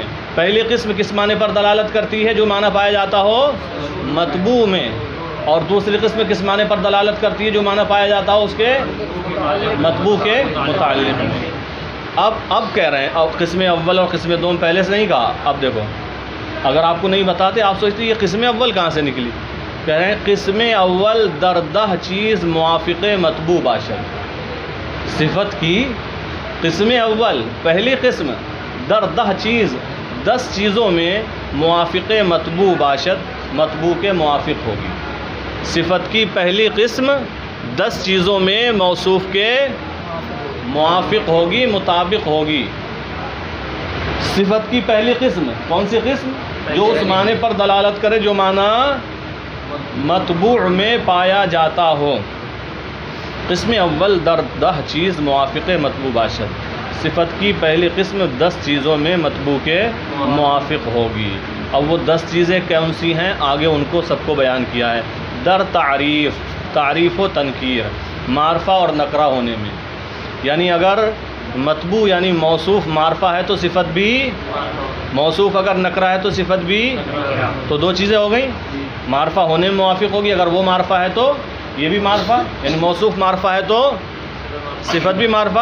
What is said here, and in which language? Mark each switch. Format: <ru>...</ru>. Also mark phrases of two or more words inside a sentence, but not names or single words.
<ur>پہلی قسم کس معنی پر دلالت کرتی ہے؟ جو معنی پایا جاتا ہو مطبوع میں، اور دوسری قسم کس معنی پر دلالت کرتی ہے؟ جو معنی پایا جاتا ہو اس کے مطبوع کے متعلق میں۔ اب کہہ رہے ہیں، اب قسم اول اور قسم دوم پہلے سے نہیں کہا، اب دیکھو اگر آپ کو نہیں بتاتے آپ سوچتے یہ قسم اول کہاں سے نکلی؟ کہہ رہے ہیں</ur> <fa>قسم اول دردہ چیز موافق مطبوع باشد،</fa> <ur>صفت کی قسم اول پہلی قسم</ur> <fa>دردہ چیز</fa> <ur>10 چیزوں میں</ur> <fa>موافق مطبوع باشد،</fa> <ur>مطبوع کے موافق ہوگی۔ صفت کی پہلی قسم 10 چیزوں میں موصوف کے موافق ہوگی، مطابق ہوگی۔ صفت کی پہلی قسم کون سی قسم؟ جو اس معنی پر دلالت کرے جو معنی مطبوع میں پایا جاتا ہو۔</ur> <fa>قسم اول در 10 چیز موافق مطبوع باشد،</fa> <ur>صفت کی پہلی قسم 10 چیزوں میں مطبوع کے موافق ہوگی۔ اب وہ 10 چیزیں کون سی ہیں آگے ان کو سب کو بیان کیا ہے۔</ur> <fa>در تعریف، تعریف و تنکیر،</fa> <ur>معرفہ اور نکرہ ہونے میں، یعنی اگر مطبوع یعنی موصوف معرفہ ہے تو صفت بھی، موصوف اگر نکرہ ہے تو صفت بھی، تو 2 چیزیں ہو گئیں۔ معرفہ ہونے میں موافق ہوگی، اگر وہ معرفہ ہے تو یہ بھی معرفہ، یعنی موصوف معرفہ ہے تو صفت بھی معرفہ۔</ur>